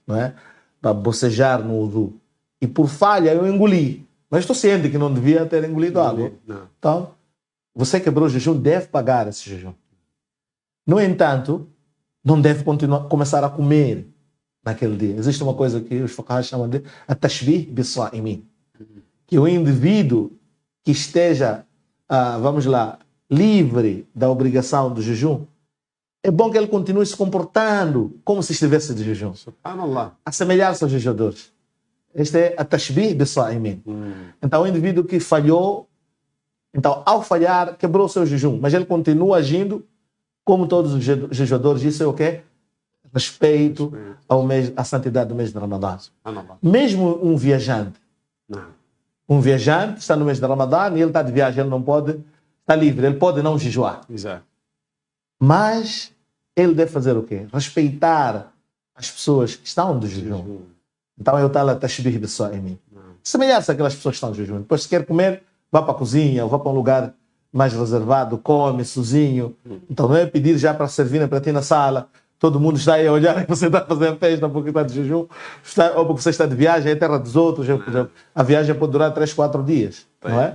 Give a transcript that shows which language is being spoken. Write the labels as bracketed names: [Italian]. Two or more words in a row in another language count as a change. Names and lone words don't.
[Portuguese] não é? Para bocejar no wudu. E por falha eu engoli, mas estou ciente que não devia ter engolido água. Não. Então, você quebrou o jejum, deve pagar esse jejum. No entanto, não deve começar a comer naquele dia. Existe uma coisa que os fuqaha chamam de [Arabic] التشبيه بالصائمين, [Portuguese] que o indivíduo que esteja, vamos lá, livre da obrigação do jejum, é bom que ele continue se comportando como se estivesse de jejum, Subhanallah. assemelhar-se aos jejuadores. Este é [Arabic] التشبيه بالصائمين. [Portuguese] Então, o indivíduo que falhou, então, ao falhar, quebrou o seu jejum, mas ele continua agindo como todos os jejuadores. Isso é o quê? Respeito ao mês, à santidade do mês de Ramadã. Subhanallah. Mesmo um viajante. Não. Um viajante está no mês de Ramadã e ele está de viagem, ele não pode, está livre, ele pode não jejuar. Exato. Mas ele deve fazer o quê? Respeitar as pessoas que estão de jejum. Então eu estou [Arabic] تشبيه بالصائمين. [Portuguese] Semelhar-se àquelas pessoas que estão de jejum. Depois, se quer comer, vá para a cozinha ou vá para um lugar mais reservado, come sozinho. Então não é pedir já para servir para ti na sala. Todo mundo está aí a olhar que você está fazendo festa porque está de jejum, ou porque você está de viagem, é terra dos outros. Por exemplo, a viagem pode durar 3, 4 dias, não é?